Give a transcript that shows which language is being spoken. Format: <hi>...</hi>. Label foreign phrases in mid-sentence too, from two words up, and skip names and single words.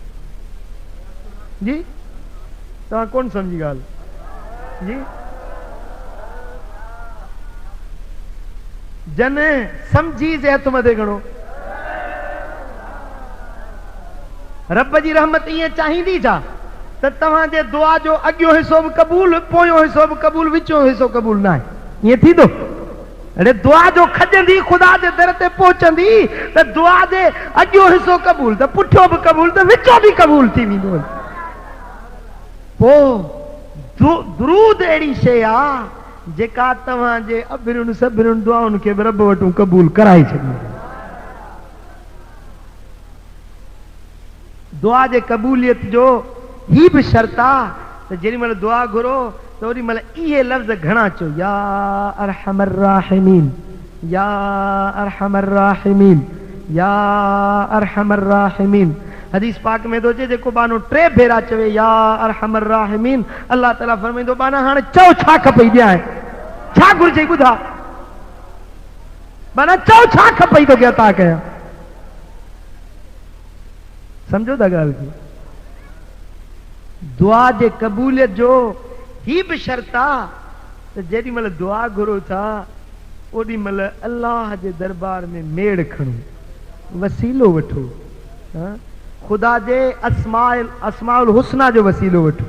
<sd>जी तव्हां कोन समझी ॻाल्हि जी? जन समझी जे हथ मथे खणो। रब जी रहमत इएं चाहींदी छा त तव्हांजे दुआ जो अॻियों हिस्सो भी कबूल, पोयों हिस्सो भी कबूल, विचों हिस्सो कबूल न आहे? ईअं थींदो? अरे दुआ जो खजंदी खुदा जे दर ते पहुचंदी त दुआ जे अॻियों हिस्सो कबूल, त पुठियों भी कबूल, त विचों भी कबूल थी वेंदो। पोइ दुरूद अहिड़ी शइ आहे जेका तव्हांजे अभिरुनि सभिरुनि दुआउनि खे बि रब वटूं कबूल कराए छॾींदी। दुआ जे क़बूलियत जो ही भी शर्त आ त जेॾी महिल दुआ घुरो त ओॾी महिल इहे लफ़्ज़ घणा चओ,</sd> <ar>يا أرحم الراحمين, يا أرحم الراحمين, يا أرحم الراحمين.</ar> <sd>हदीस पाक में तो जेको बानो 3 भेरा चवे</sd> <ar>يا أرحم الراحمين,</ar> <sd>अल्लाह ताला फरमाईंदो बाना हाणे चओ छा खपई ॾियां, छा घुर्जे ॿुधा, बाना चओ छा खपई तोखे अता कयां। समझो था ॻाल्हि खे? दुआ जे क़बूलियत जो ही भी शर्त आ त जेॾी महिल दुआ घुरो था ओॾी महिल अल्लाह जे दरबार में मेड़ खणो, वसीलो वठो, खुदा जे</sd> <ar>أسماء الحسنى</ar> <sd>जो वसीलो वठो।</sd>